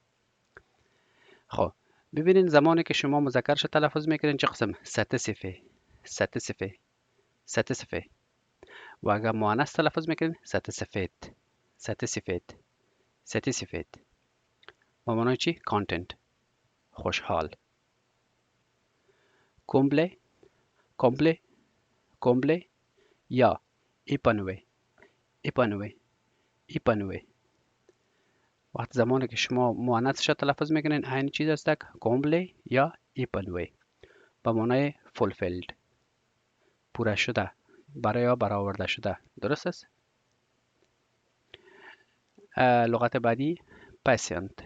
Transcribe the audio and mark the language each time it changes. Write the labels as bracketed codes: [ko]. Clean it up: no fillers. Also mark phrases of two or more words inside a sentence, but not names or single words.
[fa] خب ببینین زمانی که شما مذکرش تلفظ میکنین چه قسم؟ [fr] satisfait. satisfait. satisfait. [fa] و اگر مؤنث تلفظ میکنین satisfied. [fr] satisfied. satisfied. [fa] به معنای چی؟ content. خوشحال. [fr] comble. comble. comble یا épanoui. épanoui. épanoui. [fa] وقت زمانی که شما مؤنثش تلفظ میکنین این چیز است comble یا épanoui به معنای fulfilled. پوره شده، برای یا برآورده شده. درست است؟ لغت بعدی patient.